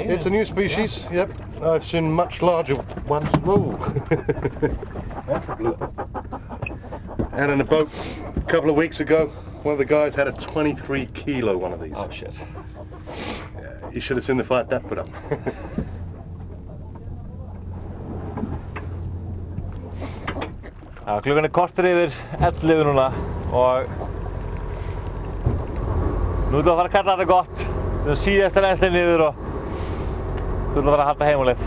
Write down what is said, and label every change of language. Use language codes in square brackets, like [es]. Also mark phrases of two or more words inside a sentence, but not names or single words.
[en] It's a new species, yep. I've seen much larger ones. Whoa! That's a blue. Out in a boat a couple of weeks ago, one of the guys had a 23 kilo one of these. Oh shit. Yeah, you should have seen the fight that put up. [is] Já, klukkan korter yfir 11 núna og nú ætlum við að fara að kalla þetta gott. Þetta er síðasta rennslið niður og við ætlum að fara að halda heim á leið.